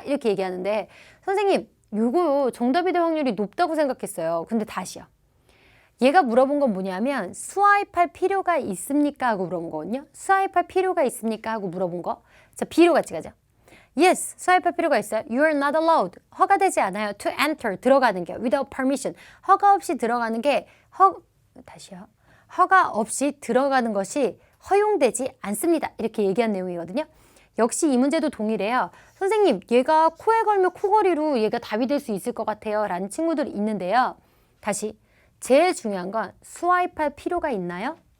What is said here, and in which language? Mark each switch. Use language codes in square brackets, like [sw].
[ko] 이렇게 얘기하는데 선생님, 이거 정답이 될 확률이 높다고 생각했어요. 근데 다시요. 얘가 물어본 건 뭐냐면 swipe 할 필요가 있습니까? 하고 물어본 거거든요. swipe 할 필요가 있습니까? 하고 물어본 거. 자, B로 같이 가죠. Yes, swipe 할 필요가 있어요. [en] You are not allowed. [ko] 허가되지 않아요. [en] To enter, [ko] 들어가는 게 [en] without permission. [ko] 허가 없이 들어가는 게 다시요. 허가 없이 들어가는 것이 허용되지 않습니다. 이렇게 얘기한 내용이거든요. 역시 이 문제도 동일해요. 선생님, 얘가 코에 걸면 코걸이로 얘가 답이 될 수 있을 것 같아요. 라는 친구들이 있는데요. 다시, 제일 중요한 건 스와이프 할 필요가 있나요?